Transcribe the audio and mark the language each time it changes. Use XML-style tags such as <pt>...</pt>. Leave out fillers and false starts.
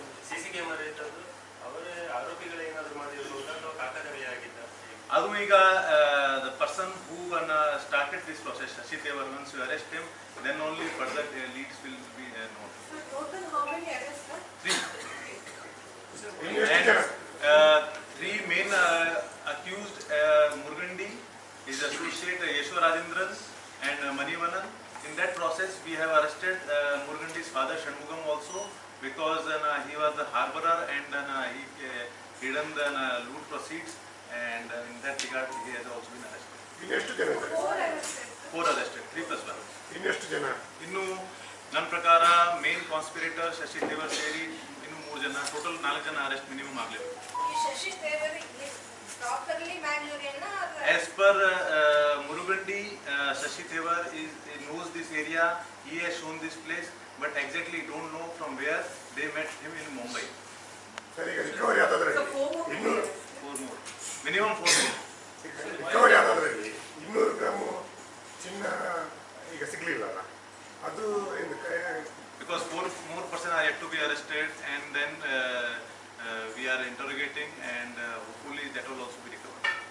<kn>CC camera ಇದ್ದದ್ದು ಅವರೇ ಆರೋಪಿಗಳು ಏನಾದರೂ ಮಾಡಿರ್ಬೋದಾ ಅಥವಾ ಕಾಕತಾಳೀಯ ಆಗಿದ್ದ? ಅದು ಈಗ</kn> <en>the person who started this process, Shashi Thevar, once you arrest him, then only further leads will be known. So total how many arrests, sir? 3. And 3 main accused, Murgandi, his associate Yeshwarajendran, and Manivanan. In that process, we have arrested Murgandi's father Shanmugam also, because he was the harborer and he hidden the loot proceeds, and in that regard he has also been arrested.</en> <kn>ಇನ್ನೆಷ್ಟು ಜನ ಇದ್ದಾರೆ?</kn> <en>4 arrested. 4 arrested, 3+1.</en> <kn>ಇನ್ನೆಷ್ಟು ಜನ? ಇನ್ನು ನನ್ನ ಪ್ರಕಾರ main conspirator Shashi Thevar ಸೇರಿ ಇನ್ನು 3 ಜನ, ಟೋಟಲ್ 4 ಜನ ಅರೆಸ್ಟ್ ಮಿನಿಮಮ್ ಆಗಲಿದೆ. ಈ Shashi Thevar properly ಮ್ಯಾನ್ಯೂರಿಯನ್ನ</kn> <en>As per Murugandi, Shashi Thevar knows this area. He has shown this place, but exactly don't know from where they met him in Mumbai.</en> <kn>ಸರಿ, ಈಗ recovery ಆದದ್ರಲ್ಲಿ</kn> <en>4 more, minimum 4 more.</en> <kn>Recovery ಆದದ್ರಲ್ಲಿ 200 gram ಚಿನ್ನ ಈಗ ಸಿಗ್ಲಿಲ್ಲಲ್ಲ, ಅದು</kn> <en>Because 4 more persons are yet to be arrested, and then we are interrogating, and hopefully that will also be recovered.</en>